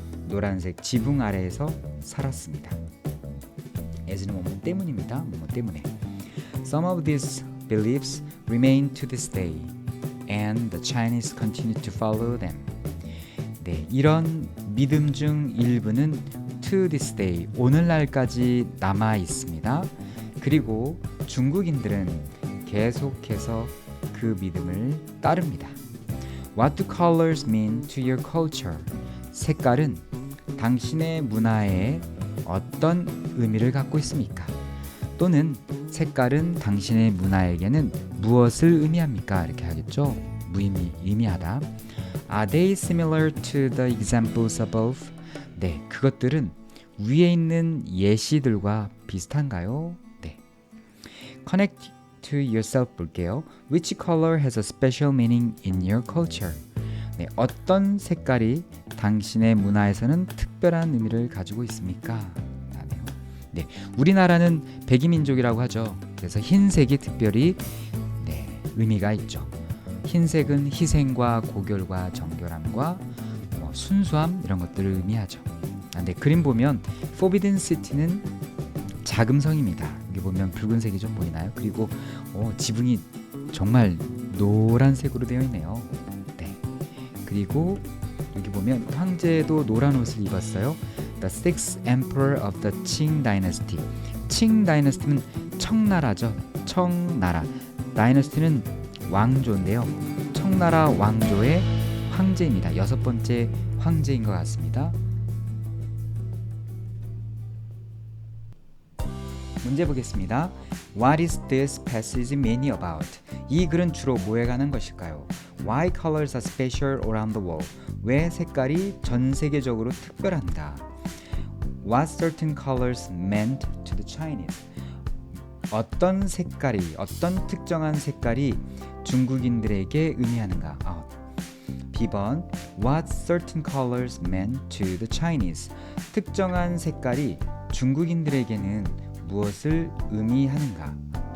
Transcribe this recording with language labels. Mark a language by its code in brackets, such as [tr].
[ko] 노란색 지붕 아래에서 살았습니다. as는 뭐뭐 때문입니다. 뭐뭐 때문에. [en] Some of these beliefs remain to this day, and the Chinese continue to follow them. [ko] 네, 이런 믿음 중 일부는 [en] to this day, [ko] 오늘날까지 남아 있습니다. 그리고 중국인들은 계속해서 그 믿음을 따릅니다. [en] What do colors mean to your culture? [ko] 색깔은 당신의 문화에 어떤 의미를 갖고 있습니까? 또는 색깔은 당신의 문화에게는 무엇을 의미합니까? 이렇게 하겠죠. 의미하다. [en] Are they similar to the examples above? [ko] 네, 그것들은 위에 있는 예시들과 비슷한가요? 네. [en] Connect to yourself [ko] 볼게요. [en] Which color has a special meaning in your culture? [ko] 네, 어떤 색깔이 당신의 문화에서는 특별한 의미를 가지고 있습니까? 네, 우리나라는 백이민족이라고 하죠. 그래서 흰색이 특별히 의미가 있죠. 흰색은 희생과 고결과 정결함과 순수함 이런 것들을 의미하죠. 근데 그림 보면 Forbidden City는 자금성입니다. 여기 보면 붉은색이 좀 보이나요? 그리고 지붕이 정말 노란색으로 되어 있네요. 네. 그리고 여기 보면 황제도 노란 옷을 입었어요. [en] The sixth emperor of the Qing dynasty. [ko] 칭 다이너스티는 청나라죠. 청나라. 다이너스티는 왕조인데요. 청나라 왕조의 황제입니다. 6번째 황제인 것 같습니다. 문제 보겠습니다. [en] What is this passage mainly about? [ko] 이 글은 주로 뭐에 관한 것일까요? [en] Why colors are special around the world? [ko] 왜 색깔이 전 세계적으로 특별한가? [en] What certain colors meant to the Chinese? [ko] 어떤 특정한 색깔이 중국인들에게 의미하는가? [en] B번 What certain colors meant to the Chinese? [ko] 특정한 색깔이 중국인들에게는 무엇을 의미하는가?